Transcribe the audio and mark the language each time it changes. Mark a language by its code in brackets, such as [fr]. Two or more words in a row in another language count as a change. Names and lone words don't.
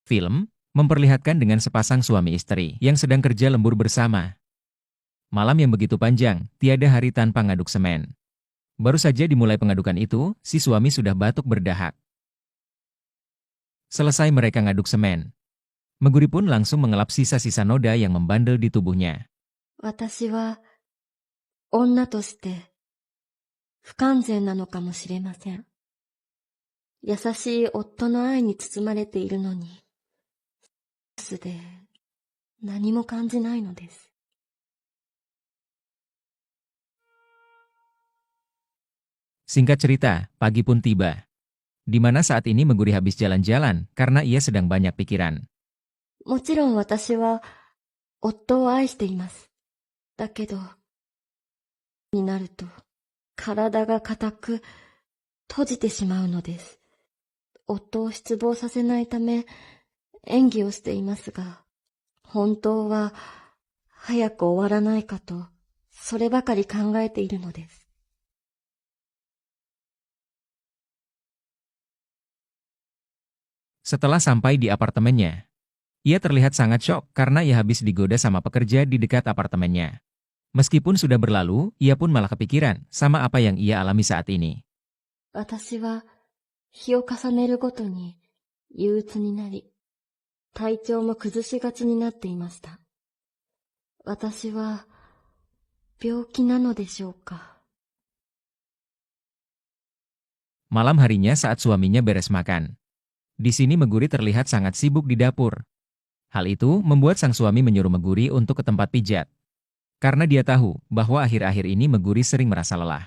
[id] Film memperlihatkan dengan sepasang suami istri yang sedang kerja lembur bersama. Malam yang begitu panjang, tiada hari tanpa ngaduk semen. Baru saja dimulai pengadukan itu, si suami sudah batuk berdahak. Selesai mereka ngaduk semen, Meguri pun langsung mengelap sisa-sisa noda yang membandel di tubuhnya. [ja] 私は女として不完全なのかもしれません。優しい夫の愛に包まれているのに、スで何も感じないのです。 [id] Singkat cerita, pagi pun tiba. Di mana saat ini Meguri habis jalan-jalan karena ia sedang banyak pikiran. [ja] もちろん私は夫を愛しています。だけど、になると体が固く閉じてしまうのです。夫を失望させないため演技をしていますが、本当は早く終わらないかと、そればかり考えているのです。 [id] Setelah sampai di apartemennya, ia terlihat sangat syok karena ia habis digoda sama pekerja di dekat apartemennya. Meskipun sudah berlalu, ia pun malah kepikiran sama apa yang ia alami saat ini. [ja] 私は日を重ねるごとに憂鬱になり、体調も崩しがちになっていました。私は病気なのでしょうか。 [id] Malam harinya saat suaminya beres makan. Di sini Meguri terlihat sangat sibuk di dapur. Hal itu membuat sang suami menyuruh Meguri untuk ke tempat pijat. Karena dia tahu bahwa akhir-akhir ini Meguri sering merasa lelah.